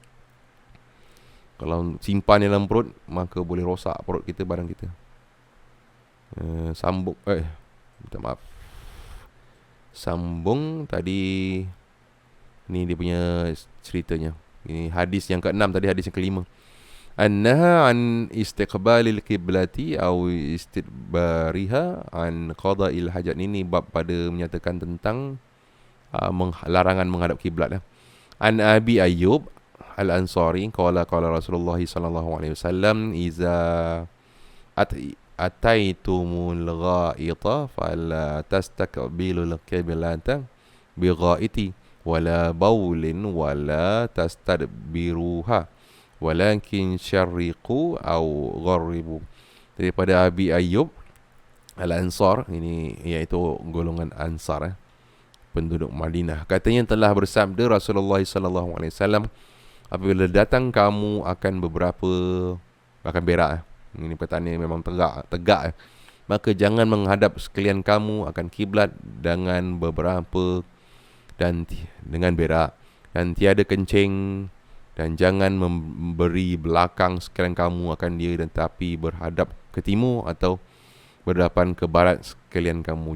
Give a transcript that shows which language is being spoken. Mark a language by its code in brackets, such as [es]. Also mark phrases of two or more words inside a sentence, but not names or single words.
[ms] Kalau simpan dalam perut, maka boleh rosak perut kita, badan kita. Sambung tadi ni dia punya ceritanya. Ini hadis yang ke-6, tadi hadis yang ke-5. [ar] نهى عن استقبال القبلة أو استدبارها عن قضاء الحاجة. [ms] Ini bab pada menyatakan tentang larangan menghadap kiblat. [ar] عن أبي أيوب الأنصاري قال رسول الله صلى الله عليه وسلم إذا أتيتم الغائط فلا تستقبلوا القبلة بغائط ولا بول ولا تستدبروها ولكن شرقوا أو غربوا. [ms] Daripada Abi Ayyub Al-Ansar, ini iaitu golongan Ansar, penduduk Madinah. Katanya telah bersabda Rasulullah [ar] صلى الله عليه وسلم, [ms] apabila datang kamu akan berak. Ini pertanyaan memang tegak. Maka jangan menghadap sekalian kamu akan kiblat dengan dengan berak, dan tiada kencing, dan jangan memberi belakang sekalian kamu akan dia, dan tapi berhadap ke timur atau berhadapan ke barat sekalian kamu.